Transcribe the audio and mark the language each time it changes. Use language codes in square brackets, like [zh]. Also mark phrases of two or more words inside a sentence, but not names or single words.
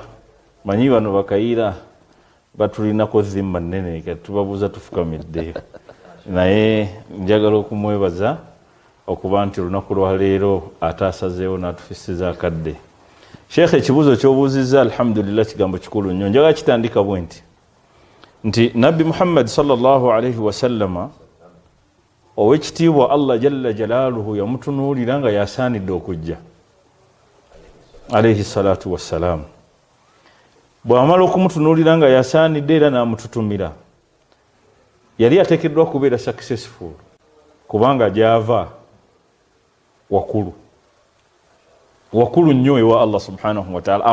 [lg] Manyi bano bakayiira batulinako dhimma nnene kati tubabuuza tufukamidde, naye njagala okumwebaza okuba nti olunaku lwa leero ate asazeewo n'atufisiza akadde. Sheikh, ekibuuzo ky'obuuzizza alhamdulillah kigambo kikulu nnyo. Njagala kitandika bwe nti Nabbi Muhammad [ar] صلى الله عليه وسلم [lg] ow'ekitiibwa [ar] الله جل جلاله [lg] yamutunuulira nga yasaanidde okujja [ar] عليه الصلاة والسلام. [lg] Bw'amala okumutunuulira nga yasaanidde era n'amututumira, yali ateekeddwa kubeera successful kubanga gy'ava wakulu nnyo ewa [ar] الله سبحانه وتعالى.